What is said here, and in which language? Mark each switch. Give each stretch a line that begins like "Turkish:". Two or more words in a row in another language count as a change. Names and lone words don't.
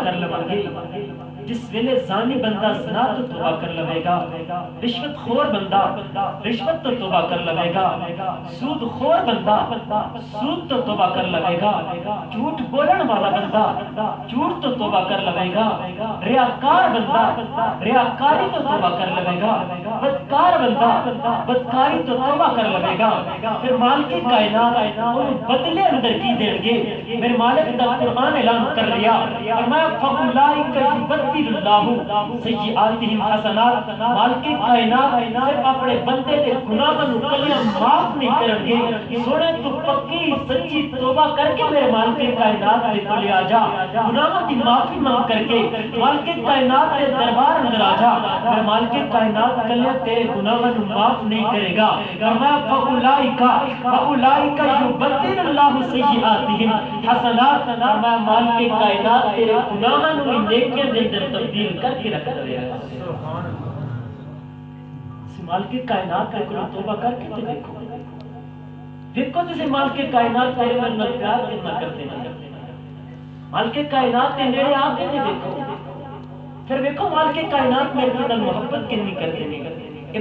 Punjabi: کر لون گے، جس ویلے زانی بندہ زنا تو توبہ کر لوے گا، رشوت خور بندہ رشوت تو توبہ کر لوے گا، سود خور بندہ سود تو توبہ کر لوے گا، جھوٹ بولن والا بندہ جھوٹ تو توبہ کر لوے گا، ریاکار بندہ ریاکاری تو توبہ کر لوے گا، بدکار بندہ بدکاری تو توبہ کر لوے گا۔ پھر مالک کائنات ان بدلے اندر کی دیں گے۔ میرے مالک دا قرآن اعلان کر رہا، فرمایا
Arabic: فَأُولَئِكَ يُبَدِّلُ اللَّهُ سَيِّئَاتِهِمْ حَسَنَات،
Punjabi: مالک کائنات صرف اپنے بندے دے گناہاں نوں کلیاں معاف نہیں کرن گے۔ سونے تو پکی سچی توبہ کر کے میرے مالک کائنات دے کول آ جا، گناہاں دی معافی مانگ کر کے مالک کائنات دے دربار اندر آ جا، میرے مالک کائنات کلیاں تیرے گناہاں نوں معاف نہیں کرے گا۔
Arabic: فرمایا فَأُولَئِكَ يُبَدِّلُ اللَّهُ سَيِّئَاتِهِمْ حَسَنَات،
Punjabi: فرمایا مالک کائنات تیرے گناہاں نوں نیکیاں دے اندر تبدیل کر کے رکھ دے گا۔ مالک کائنات کے کول توبہ کر کے تے دیکھو دیکھو جسے مالک کائنات تیرے نال پیار کتنا کرتے ہیں، مالک کائنات کے نیڑے آ کے دیکھو، پھر دیکھو مالک کائنات میرے نال محبت کتنی کرتے ہیں۔